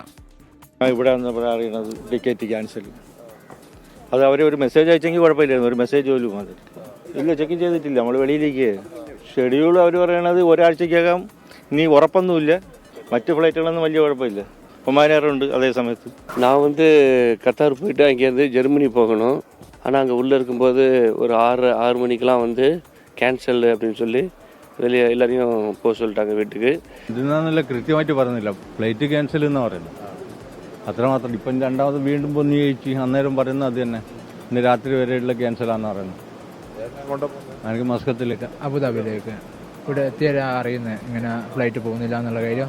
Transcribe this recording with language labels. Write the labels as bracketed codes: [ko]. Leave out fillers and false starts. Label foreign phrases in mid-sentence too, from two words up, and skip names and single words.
[ml] ഇവിടെ അറിയണത് [en] ticket cancel, [ml] അത് അവർ ഒരു മെസ്സേജ് അയച്ചെങ്കിൽ കുഴപ്പമില്ലായിരുന്നു. ഒരു മെസ്സേജ് പോലും ഇല്ല, ചെക്ക് ചെയ്തിട്ടില്ല. നമ്മൾ വെളിയിലേക്ക് ഷെഡ്യൂൾ അവർ പറയണത് ഒരാഴ്ചക്കകം, ഇനി ഉറപ്പൊന്നുമില്ല. മറ്റ് ഫ്ലൈറ്റുകളൊന്നും വലിയ കുഴപ്പമില്ല. ഒമാനേറുണ്ട് അതേ സമയത്ത്. [ta] நான் கத்தார் போயிட்டு அங்கேருந்து ஜெர்மனி போகணும். ஆனால் அங்கே உள்ளே இருக்கும்போது ஒரு 6 மணிக்கெலாம் கேன்சல் அப்படின்னு சொல்லி வெளியே எல்லாரையும் போக சொல்லிட்டாங்க വീട്ടിക്ക്. [ml] ഇതെന്നാന്നല്ല കൃത്യമായിട്ട് പറയുന്നില്ല, ഫ്ലൈറ്റ് ക്യാൻസൽ എന്ന് പറയുന്നത് അത്രമാത്രം. ഇപ്പം രണ്ടാമത് വീണ്ടും പൊന്നി കഴിച്ച് അന്നേരം പറയുന്നത് അത് തന്നെ, ഇന്ന് രാത്രി വരെയുള്ള ക്യാൻസലാണെന്ന് പറയുന്നത്. എനിക്ക് മസ്കത്തിലേക്ക് അബുദാബിയിലേക്ക് ഇവിടെ എത്തിയാൽ അറിയുന്നത് ഇങ്ങനെ ഫ്ലൈറ്റ് പോകുന്നില്ല എന്നുള്ള കാര്യം.